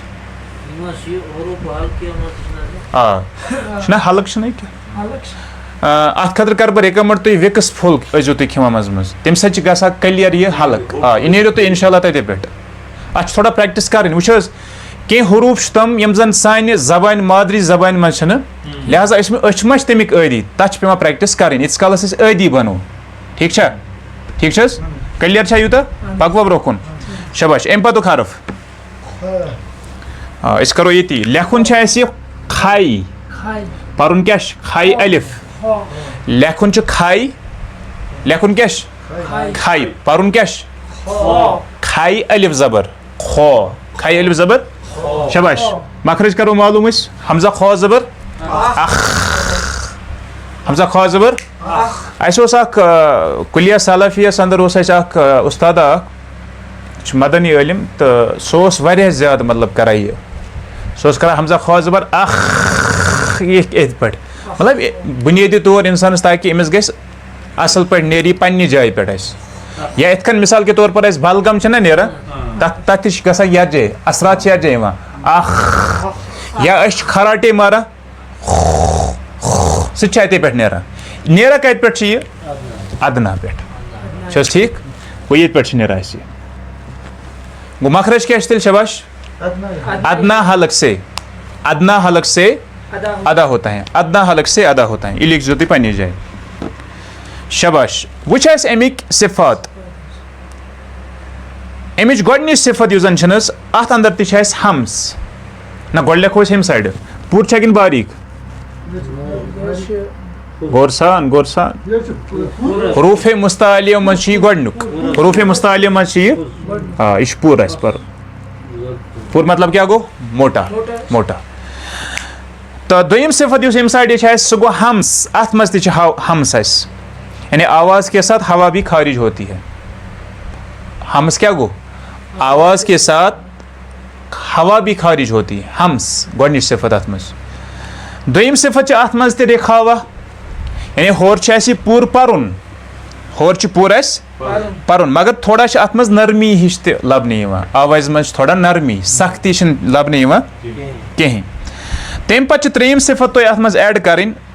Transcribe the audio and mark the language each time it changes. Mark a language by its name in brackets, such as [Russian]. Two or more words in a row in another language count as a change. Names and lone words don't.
[Kashmiri] چھُنہ حلق چھُنہ اتھ خٲطرٕ کرٕ بہٕ رِکمنڈ تُہۍ وِکس پھوٚل ٲسۍزیو تُہۍ کھٮ۪وان منٛزٕ منٛزٕ تمہِ سۭتۍ چھِ گژھان کلیر یہِ حلق یہِ نیریو تۄہہِ [Arabic] انشاء اللہ [Kashmiri] تتے پٮ۪ٹھ اتھ چھِ تھوڑا پریکٹس کرٕنۍ وٕچھ حظ کینٛہہ حروٗف چھِ تِم یِم زن سانہِ زبانہِ مادری زبانہِ منٛز چھِنہٕ لہذا أسۍ ما چھِ تمیُک عٲدی تتھ چھِ پیٚوان پریکٹس کرٕنۍ ییٖتِس کالس أسۍ عٲدی بنو ٹھیٖک چھا ٹھیٖک چھِ حظ کلیر چھا یوٗتاہ پکوا برونٛہہ کُن شاباش امہِ پتُک حرف أسۍ کرو ییٚتی لیکھُن چھُ اسہِ کھاے پرُن کیاہ چھُ کھاے الف لیکھُن چھُ کھاے لیکھُن کیاہ چھُ کھاے پرُن کیاہ چھُ کھاے الف زبر خو کھاے الف زبر شاباش مخرج کرو معلوم أسۍ حمزہ خو زبر اخ حمزہ خو زبر اسہِ اوس اکھ کُلیہ سلفیس اندر اوس اسہِ اکھ اُستاد اکھ چھُ مدنی عٲلم تہٕ سُہ اوس واریاہ زیادٕ مطلب کران یہِ سُہ اوس کران حمزہ خو زبر اخ یِتھ پٲٹھۍ مطلب بُنیٲدی طور انسانس تاکہِ أمِس گژھِ اصل پٲٹھۍ نیرِ یہِ پننہِ جایہِ پٮ۪ٹھ اسہِ یا یِتھ کٔنۍ [Urdu] مثال کے طور پر [Kashmiri] اسہِ بلغم چھِنہ نیران تتھ تہِ چھِ گژھان یتھ جایہِ اثرات چھِ یتھ جایہِ یِوان اخ یا أسۍ چھِ خراٹے ماران سُہ تہِ چھُ اتے پٮ۪ٹھ نیران کتہِ پٮ۪ٹھ چھُ یہِ ادنا پٮ۪ٹھ چھِ حظ ٹھیٖک گوٚو ییٚتہِ پٮ۪ٹھ چھُ نیران اسہِ یہِ گوٚو مخرج کیاہ چھُ تیٚلہِ شاباش [Urdu] ادنا حلق سے ادنا حلق سے ادا ہوتا ہے ادنا حلق سے ادا ہوتا ہے [Kashmiri] یہِ لیکھزیو تُہۍ پننہِ جایہِ شاباش وٕچھ اَسہِ اَمِکۍ صفات اَمِچ گۄڈنِچ صفت یُس زن چھِنہٕ حظ اتھ اندر تہِ چھِ اَسہِ ہمس نہ گۄڈٕ لیکھو أسۍ ہیٚمہِ سایڈٕ پوٗرٕ چھا کِنہٕ باریٖک غور سان حروٗفِ مُستعلیہ منٛز چھُ یہِ گۄڈنیُک حروٗفِ مُستعلیہ منٛز چھُ یہِ یہِ چھُ پوٗرٕ اَسہِ پرُن پوٗرٕ مطلب کیاہ گوٚو [Urdu] موٹا موٹا [Kashmiri] تہٕ دوٚیِم صفت یُس ییٚمہِ سایڈٕ چھِ اَسہِ سُہ گوٚو ہمس اتھ منٛز تہِ چھِ ہمس اَسہِ [Urdu] یعنی آواز کے ساتھ ہوا بھی خارج ہوتی ہے [Kashmiri] ہمس کیا گو [Urdu] آواز کے ساتھ ہوا بھی خارج ہوتی ہے [Kashmiri] ہمس گۄڈنِچ صفت اتھ منٛز دوٚیِم صفت چھِ اتھ منٛز تہِ رِخاوا یعنی ہورٕ چھُ اسہِ یہِ پوٗرٕ پرُن ہورٕ چھُ پوٗرٕ اسہِ پرُن مگر تھوڑا چھِ اتھ منٛز نرمی ہِش تہِ لبنہٕ یِوان آوازِ منٛز چھِ تھوڑا نرمی سختی چھِنہٕ لبنہٕ یِوان کِہینۍ تمہِ پتہٕ چھِ ترٛیِم صفت تۄہہِ اتھ منٛز ایڈ کرٕنۍ